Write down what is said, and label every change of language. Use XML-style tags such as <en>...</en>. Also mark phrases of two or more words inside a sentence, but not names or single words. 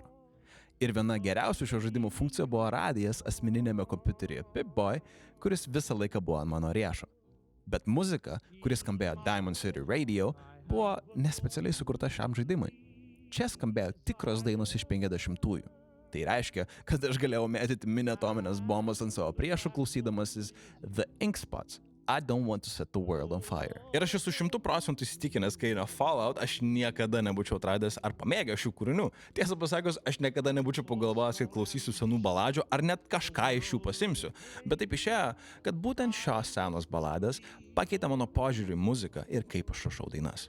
<lt>Ir viena geriausių šio žaidimų funkcijų buvo radijas asmeninėme kompiuteryje Pip-Boy, kuris visą laiką buvo ant mano riešo. Bet muzika, kuris skambėjo Diamond City Radio, buvo nespecialiai sukurta šiam žaidimui. Čia skambėjo tikros dainos iš 50-ųjų. Tai reiškia, kad aš galėjau mėtyti mini atominės bombas ant savo priešų klausydamasis The Ink Spots.</lt> <en>I don't want to set the world on fire.</en> <lt>Ir aš esu 100% įsitikinęs, kai yra Fallout, aš niekada nebūčiau atradęs ar pamėgęs šių kūrinių. Tiesą pasakius, aš niekada nebūčiau pagalvojęs, kad klausysiu senų baladžių ar net kažką iš jų pasimsiu. Bet taip išėjo, kad būtent šios senos baladės pakeitė mano požiūrį į muziką ir kaip aš rašau dainas.</lt>